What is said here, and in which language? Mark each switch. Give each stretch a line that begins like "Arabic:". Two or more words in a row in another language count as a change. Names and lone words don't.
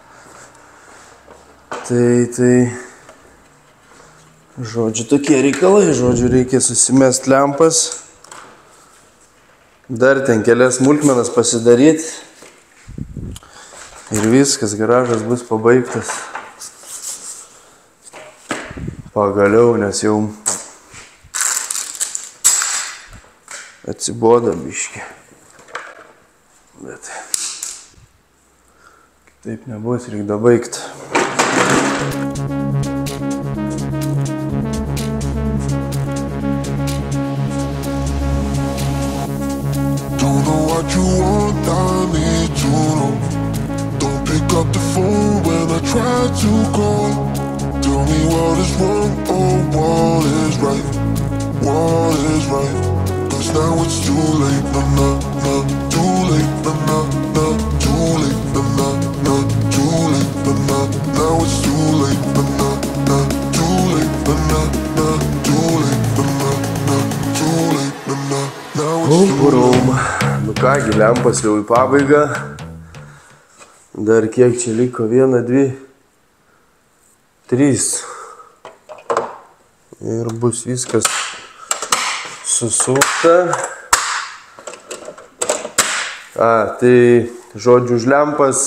Lithuanian: Tai, žodžiu, tokie reikalai, žodžiu, reikia susimest lempas, dar ten kelias smulkmenas pasidaryti ir viskas, garažas bus pabaigtas. Pagaliau, nes jau atsibodo biškį. Bet kitaip nebus, reikia dabaigti.
English: Don't know what you want, I need to know. Don't pick up the phone when I try to call. Tell me what is wrong or what is right. What is right? Cause now it's too late, too late, too late, too late, now it's too late, too late, too late, now it's too late.
Lithuanian: Nu kągi, lempas jau į pabaigą. Dar kiek čia liko? 1, 2, 3. Ir bus viskas susukta. Tai žodžiu už lempas.